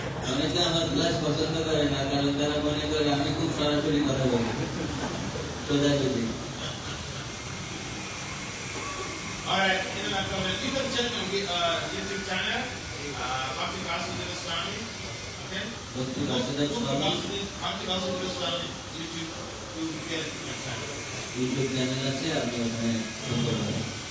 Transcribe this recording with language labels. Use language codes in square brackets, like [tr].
[bn] অনেকে আমার ক্লাস পছন্দ করে না কারণ তারা মনে করে আমি খুব সরাসরি কথা বলি সোজাসুজি [en] Alright, in my comment, you can check my YouTube channel, Bhakti Vasudeva Swami. Okay? Bhakti Vasudeva Swami. Bhakti Vasudeva Swami YouTube, you will get my channel. [bn] YouTube channel আছে আপনি ওখানে শুনতে পারেন